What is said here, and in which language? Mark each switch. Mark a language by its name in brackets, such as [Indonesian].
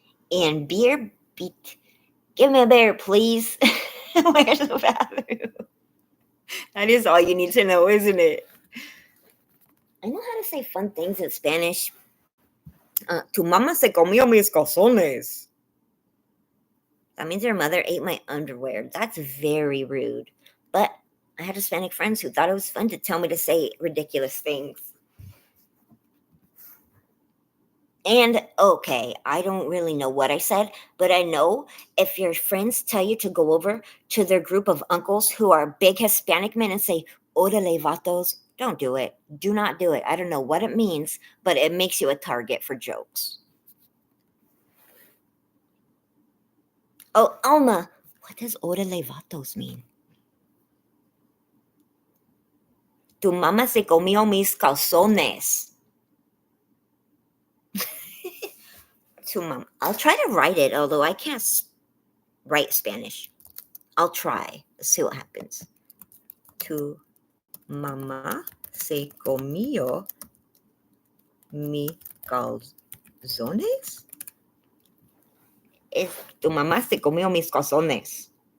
[English] And beer, give me a beer, please. Where's the bathroom? That is all you need to know, isn't it? I know how to say fun things in Spanish. [Spanish] Tu mamá se comió mis calzones. [English] That means your mother ate my underwear. That's very rude. But I had Hispanic friends who thought it was fun to tell me to say ridiculous things. And okay, I don't really know what I said, but I know if your friends tell you to go over to their group of uncles who are big Hispanic men and say, [Spanish] Orale vatos, [English] don't do it. Do not do it. I don't know what it means, but it makes you a target for jokes. Oh, Alma, what does [Spanish] Orale vatos [English] mean? [Spanish] Tu mamá se comió mis calzones. [English] To mom. I'll try to write it, although I can't write Spanish. I'll try. Let's see what happens. [Spanish] Tu mamá se comió mis calzones. Tu mamá se comió mis calzones.